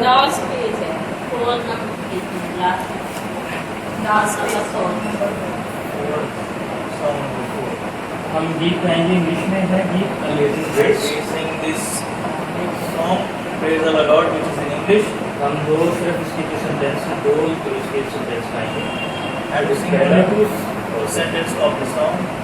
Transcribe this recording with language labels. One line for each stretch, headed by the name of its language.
English: Last page है, 4 number page में, last वाला song number 4. Song number 4.
Hindi: हम गीत गाएंगे, इंग्लिश में है गीत
English: We sing this song, Praise our Lord, which is in English.
Hindi: हम दो सिर्फ इसकी जो सेंटेंस है, दो तो इसके सेंटेंस गाएंगे।
English: And we sing only two sentences of the song.